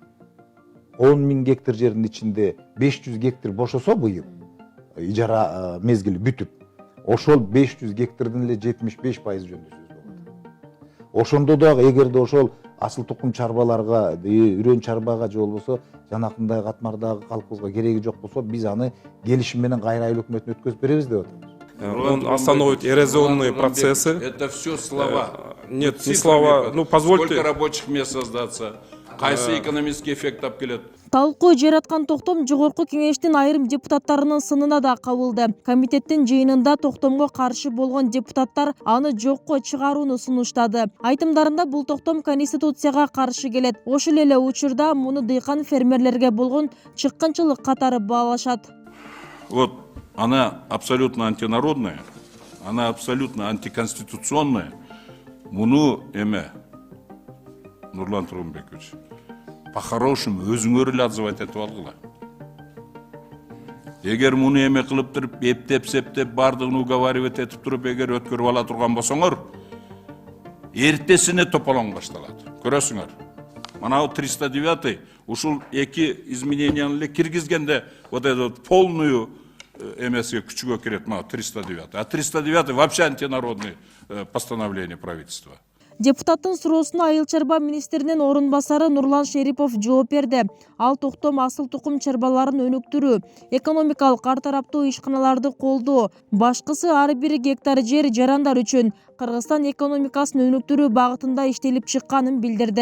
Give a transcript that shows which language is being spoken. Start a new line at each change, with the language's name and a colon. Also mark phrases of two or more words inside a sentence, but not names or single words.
Kyrgyz: 10 000 гектар жердин ичинде 500 гектар бошосо быйыл, ижара мезгили бүтүп, ошол 500 гектардын эле 75% жөнүндө сөз болот. Ошондо дагы эгерде ошол асыл тукум чарбаларга, үрөн чарбага же болбосо жанакындай катмардагы колхозго кереги жок болсо, биз аны келишим менен кайра айыл өкмөтүнө өткөзүп беребиз деп атабыз.
Russian: Он остановит эрозионные процессы. Это все слова. Нет, не слова. Ну, позвольте. Сколько рабочих мест создаться?
Kyrgyz: Кайсы
Russian: экономический эффект
Kyrgyz: алып келет? Талкуу жараткан токтом жогорку кеңештин айрым депутаттарынын сынына да кабылды. Комитеттин жыйынында токтомго каршы болгон депутаттар аны жокко чыгарууну сунуштады. Айтымдарында бул токтом конституцияга каршы келет. Ошол эле учурда муну дыйкан фермерлерге болгон чыккынчылык катары баалашат.
Russian: Вот она абсолютно антинародная, она абсолютно антиконституционная.
Kyrgyz: Муну эме, Нурлан Тургунбекович, по-хорошему өзүңөр эле отзывать этип алгыла. Эгер муну эме кылып туруп, эптеп-септеп, бардыгын уговаривать этип туруп, эгер өткөрүп ала турган болсоңор, эртесине тополоң башталат. Көрөсүңөр. Мына 309 ушул эки измененияны эле киргизгенде
Russian: вот этот полную МСГ
Kyrgyz: күчүгө кирет, 309.
Russian: А 309 вообще антинародное постановление правительства.
Kyrgyz: Депутаттын суроосуна айыл чарба министринин орун басары Нурлан Шерипов жооп берди. Ал токтом асыл тукум чарбаларын өнүктүрүү, экономикалык ар тараптуу ишканаларды колдоо, башкысы ар бир гектар жер жарандар үчүн Кыргызстан экономикасын өнүктүрүү багытында иштелип чыкканын билдирди.